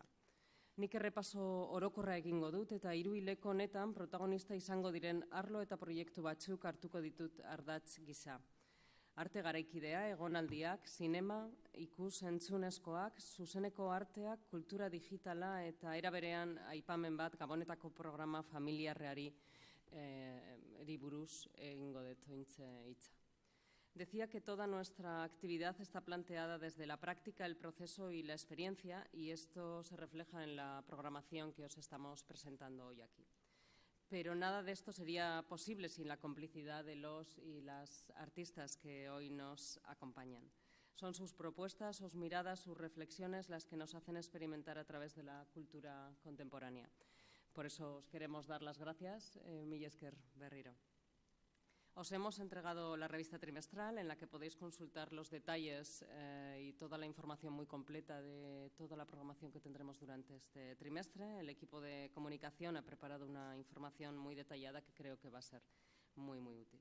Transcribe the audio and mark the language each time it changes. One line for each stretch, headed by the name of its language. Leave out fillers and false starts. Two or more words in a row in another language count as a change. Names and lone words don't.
Basque: Nik errepaso orokorra egingo dut eta hiruhileko honetan protagonista izango diren arlo eta proiektu batzuk hartuko ditut ardatz gisa. Arte garaikidea, egonaldiak, zinema, ikus-entzunezkoak, zuzeneko arteak, kultura digitala eta era berean aipamen bat Gabonetako programa familiarreari buruz egingo dut hitza.
Spanish: Decía que toda nuestra actividad está planteada desde la práctica, el proceso y la experiencia, y esto se refleja en la programación que os estamos presentando hoy aquí. Pero nada de esto sería posible sin la complicidad de los y las artistas que hoy nos acompañan. Son sus propuestas, sus miradas, sus reflexiones las que nos hacen experimentar a través de la cultura contemporánea. Por eso os queremos dar las gracias,
Basque: mila esker berriro.
Spanish: Os hemos entregado la revista trimestral en la que podéis consultar los detalles y toda la información muy completa de toda la programación que tendremos durante este trimestre. El equipo de comunicación ha preparado una información muy detallada que creo que va a ser muy, muy útil.